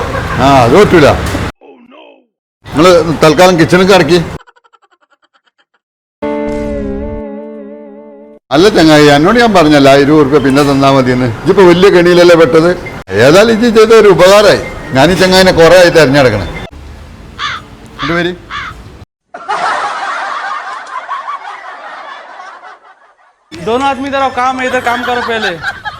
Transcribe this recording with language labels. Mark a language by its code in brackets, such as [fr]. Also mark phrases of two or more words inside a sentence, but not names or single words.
[ml] അത് പറ്റൂല. നിങ്ങള് തൽക്കാലം കിച്ചണിൽ ഇറക്കി. അല്ല ചങ്ങായി, എന്നോട് ഞാൻ പറഞ്ഞല്ല 20 രൂപ പിന്നെ തന്നാ മതിയെന്ന്. ഇതിപ്പോ വലിയ കെണിയിലല്ലേ പെട്ടത്. ഏതായാലും ഇത് ചെയ്ത ഒരു ഉപകാരമായി. ഞാൻ ഈ ചങ്ങായിനെ കുറെ ആയി തെരഞ്ഞെടുക്കണേ. വരി. [hi] दोनों आदमी इधर आओ, काम है, इधर काम करो पहले।